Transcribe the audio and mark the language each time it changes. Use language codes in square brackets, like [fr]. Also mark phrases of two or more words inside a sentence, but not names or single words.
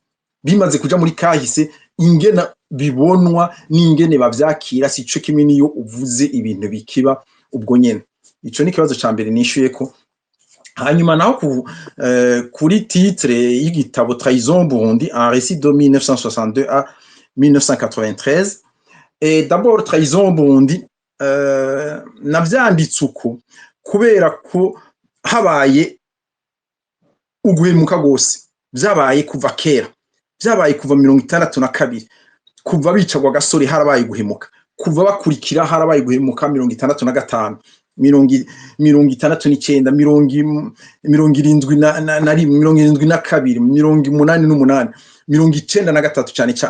[rn] Bimaze kuja muri kahise ingena bibonwa n'ingene bavyakira sico kimwe niyo uvuze ibintu bikiba ubwo nyene. Ico ni kibazo ca mbere nishuye ko. Hanyuma naho kuri titre y'igitabo Trahison Burundi, [fr] un récit de 1962 à 1993. Et d'abord [rn] Trahison Burundi navyanditse uko kubera ko habaye uguhemuka gose, vyabaye kuva kera, vyabaye kuva 1962, kuva bicagwa gasore harabaye guhemuka, kuva bakurikira harabaye guhemuka 1965, 1969, 1972, 1988, 1993 cyane cyane.